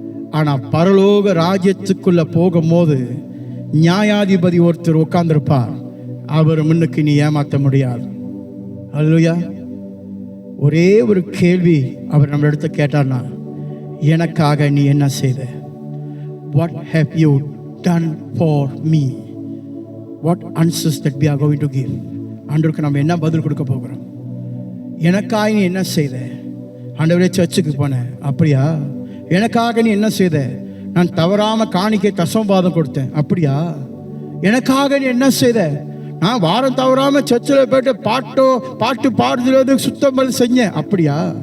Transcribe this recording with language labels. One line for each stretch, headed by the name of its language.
Tamil: ஆனா பரலோக ராஜ்யத்துக்குள்ள போகும்போது நியாயாதிபதி ஒருத்தர் உட்கார்ந்திருப்பார். அவர் முன்னுக்கு நீ ஏமாற்ற முடியாது. ஹல்லேலூயா. ஒரே ஒரு கேள்வி அவர் நம்ம இடத்த கேட்டார்னா, எனக்காக நீ என்ன செய்த?
English: What have you done for me? What answers that we are going to give?
Tamil: ஆண்டவருக்கு நம்ம என்ன பதில் கொடுக்க போகிறோம்? எனக்காக நீ என்ன செய்த? ஆண்டவரே சர்ச்சுக்கு போனேன். அப்படியா? எனக்காக நீ என்ன செய்த? நான் தவறாம காணிக்கை தசமபாதம் கொடுத்தேன். அப்படியா? எனக்காக நீ என்ன செய்த? நான் வாரம் தவறாம சர்ச்சில் போயிட்டு பாட்டு பாடுறது சுத்தம் பண்ணி செஞ்சேன். அப்படியா?